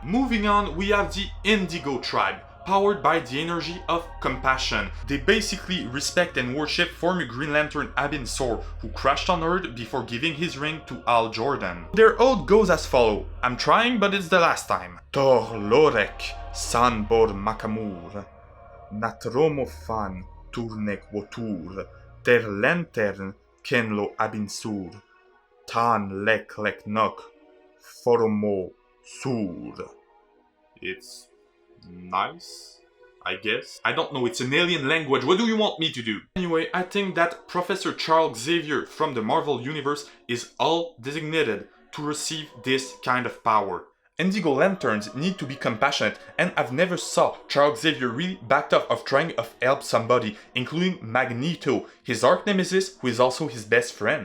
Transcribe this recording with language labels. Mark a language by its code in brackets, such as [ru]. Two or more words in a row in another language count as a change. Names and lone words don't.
[en] Moving on, we have the Indigo Tribe, powered by the energy of compassion. They basically respect and worship former Green Lantern Abin Sur, who crashed on Earth before giving his ring to Hal Jordan. Their oath goes as follows. I'm trying, but it's the last time. Tor Lorek San Bor Makamur Natromo Fan Turnek Wotur Ter Lantern Kenlo Abin Sur Tan Lek Lek Nok Foromo Sur. It's nice, I guess. I don't know, it's an alien language, what do you want me to do? Anyway, I think that Professor Charles Xavier from the Marvel Universe is all designated to receive this kind of power. Indigo Lanterns need to be compassionate, and I've never saw Charles Xavier really backed off of trying to help somebody, including Magneto, his arch nemesis, who is also his best friend.